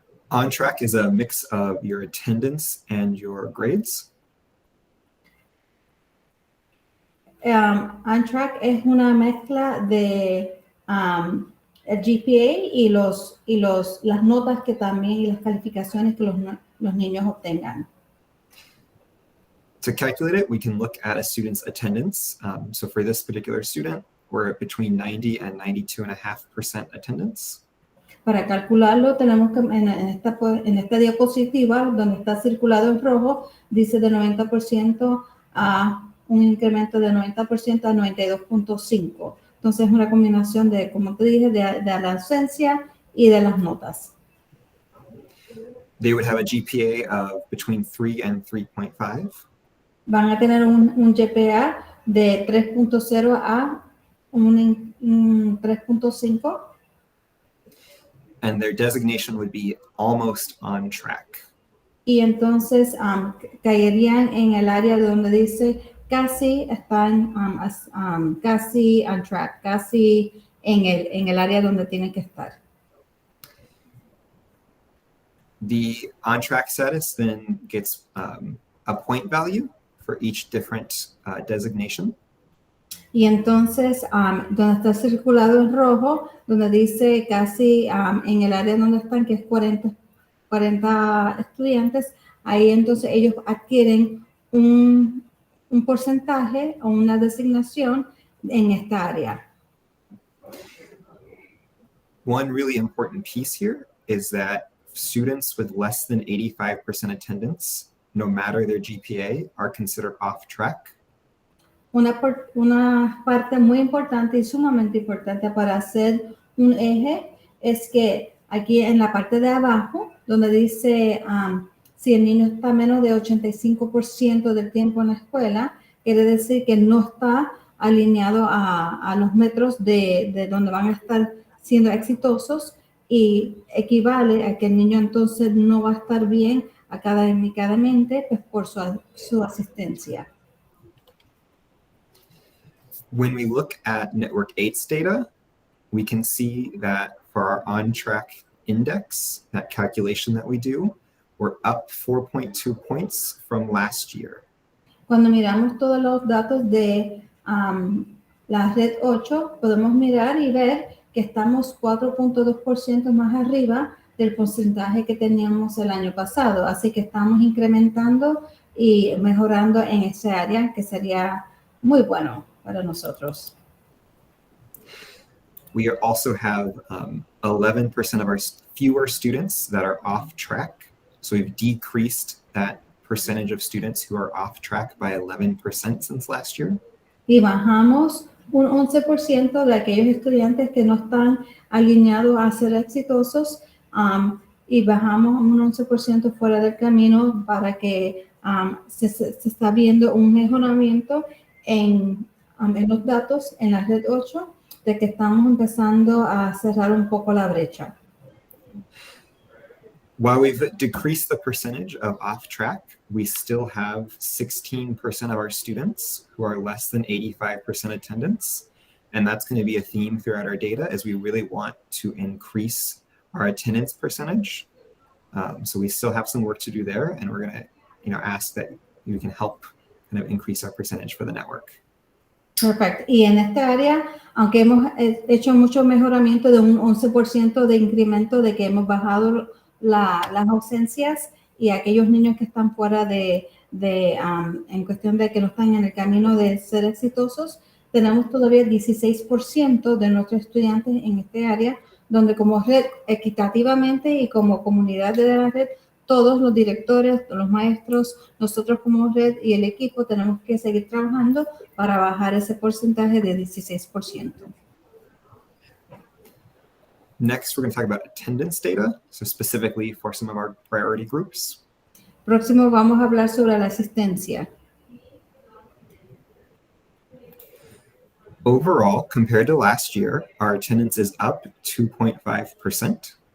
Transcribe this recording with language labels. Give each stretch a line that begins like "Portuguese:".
English: On track is a mix of your attendance and your grades.
Spanish: On track es una mezcla de el GPA y las notas que también y las calificaciones que los niños obtengan.
English: To calculate it, we can look at a student's attendance. So for this particular student, we're at between 90 and 92.5% attendance.
Spanish: Para calcularlo, tenemos que en esta diapositiva, donde está circulado en rojo, dice de 90% a un incremento de 90% a 92.5%. Entonces, es una combinación de, como te dije, de la ausencia y de las notas.
English: They would have a GPA of between 3 and 3.5.
Spanish: Van a tener un GPA de 3.0 a un 3.5.
English: And their designation would be almost on track.
Spanish: Y entonces caerían en el área donde dice casi están casi on track, casi en el área donde tienen que estar.
English: The on-track status then gets a point value for each different designation.
Spanish: Y entonces, donde está circulado en rojo, donde dice casi en el área donde están, que es 40 estudiantes, ahí entonces ellos adquieren un porcentaje o una designación en esta área.
English: One really important piece here is that students with less than 85% attendance, no matter their GPA, are considered off track.
Spanish: Una parte muy importante y sumamente importante para hacer un eje es que aquí en la parte de abajo, donde dice si el niño está menos de 85% del tiempo en la escuela, quiere decir que no está alineado a los metros de donde van a estar siendo exitosos y equivale a que el niño entonces no va a estar bien académicamente pues, por su asistencia.
English: When we look at Network 8's data, we can see that for our on-track index, that calculation that we do, we're up 4.2 points from last year.
Spanish: Cuando miramos todos los datos de la red 8, podemos mirar y ver que estamos 4.2% más arriba del porcentaje que teníamos el año pasado. Así que estamos incrementando y mejorando en esa área, que sería muy bueno para nosotros.
English: We also have 11% of our fewer students that are off track. So we've decreased that percentage of students who are off track by 11% since last year.
Spanish: Y bajamos un 11% de aquellos estudiantes que no están alineados a ser exitosos, y bajamos un 11% fuera del camino para que se está viendo un mejoramiento en los datos en la red 8, de que estamos empezando a cerrar un poco la brecha.
English: While we've decreased the percentage of off track, we still have 16% of our students who are less than 85% attendance. And that's going to be a theme throughout our data, as we really want to increase our attendance percentage. So we still have some work to do there, and we're going to ask that you can help kind of increase our percentage for the network.
Spanish: Perfecto. Y en esta área, aunque hemos hecho mucho mejoramiento de un 11% de incremento, de que hemos bajado las ausencias y aquellos niños que están fuera en cuestión de que no están en el camino de ser exitosos, tenemos todavía 16% de nuestros estudiantes en este área, donde como red, equitativamente y como comunidad de la red, todos los directores, los maestros, nosotros como red y el equipo tenemos que seguir trabajando para bajar ese porcentaje de 16%.
English: Next, we're going to talk about attendance data, so specifically for some of our priority groups.
Spanish: Próximo vamos a hablar sobre la asistencia.
English: Overall, compared to last year, our attendance is up 2.5%.